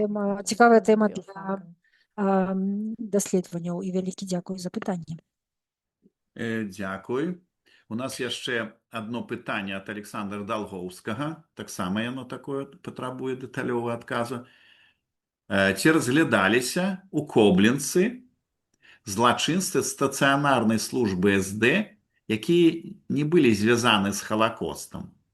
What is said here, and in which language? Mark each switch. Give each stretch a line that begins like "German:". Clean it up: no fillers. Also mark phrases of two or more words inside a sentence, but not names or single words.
Belarusian: тэма,
German: kann. Das
Belarusian: цікавая
German: sind
Belarusian: тэма
German: für
Belarusian: для
German: Fragen.
Belarusian: даследаванняў. І вялікі дзякуй за пытанне. Дзякуй. У нас яшчэ адно пытанне ад Александра Далгоўскага. Таксама яно такое патрабуе дэталёвага адказу. Ці разглядаліся у Коблінцы злачынствы стацыянарнай службы СД, якія не былі звязаны з Халакостам?